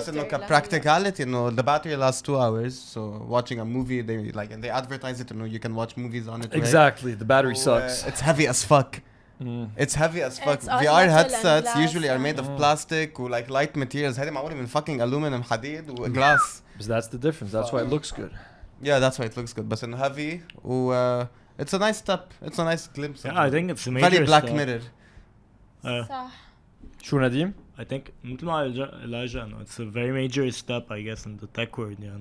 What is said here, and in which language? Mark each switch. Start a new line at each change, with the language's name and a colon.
English: But practicality, the battery lasts 2 hours. So watching a movie, they advertise it. You can watch movies on it. Exactly, right? The battery sucks. It's heavy as fuck. It's heavy as fuck. VR headsets usually are made of plastic or like light materials.
Arabic: هذه معمولة من
English: fucking aluminum
Arabic: حديد وglass.
English: But that's the difference. That's why it looks good. Yeah, that's why it looks good. But in heavy, it's a nice step. It's a nice glimpse. Yeah, I think it's a major very Black step. Mirror.
Arabic: شو نديم?
English: I think
Arabic: مثل ما
English: Elijah, it's a very major step, I guess, in the tech world.